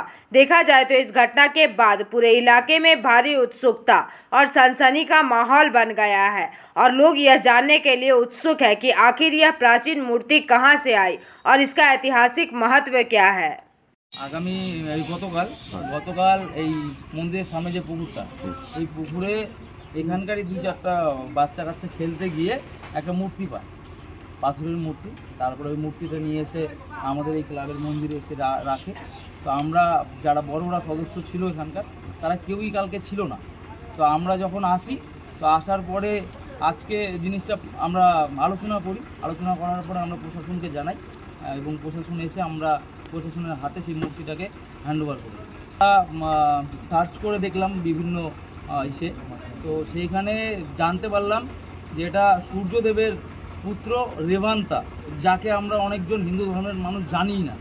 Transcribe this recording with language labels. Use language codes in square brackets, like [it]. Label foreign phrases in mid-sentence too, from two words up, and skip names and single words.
[hi] देखा जाए तो इस घटना के बाद पूरे इलाके में भारी उत्सुकता और सनसनी का माहौल बन गया है और लोग यह जानने के लिए उत्सुक है कि आखिर यह प्राचीन मूर्ति कहां से आई और इसका ऐतिहासिक महत्व क्या है। [bn] আগামী গতকাল মন্দির সামনে যে পুকুরটা পুকুরে এখানকার দু চারটা বাচ্চা কাচ্চা খেলতে গিয়ে এক মূর্তি পায়, পাথরের মূর্তি। তারপরে মূর্তিটা নিয়ে এসে আমাদের ক্লাবের মন্দিরে এসে রাখে। তো আমরা যারা বড়রা সদস্য ছিল এখানকার তারা কেউই কালকে ছিল না। তো আমরা যখন আসি তো আসার পরে আজকে জিনিসটা আমরা আলোচনা করি, আলোচনা করার পরে আমরা প্রশাসনকে জানাই এবং প্রশাসন এসে আমরা প্রশাসনের হাতে সেই মূর্তিটাকে হ্যান্ডওভার করি। সার্চ করে দেখলাম বিভিন্ন ইসে, তো সেইখানে জানতে পারলাম যে এটা সূর্যদেবের পুত্র রেবান্তা, যাকে আমরা অনেকজন হিন্দু ধর্মের মানুষ জানি না।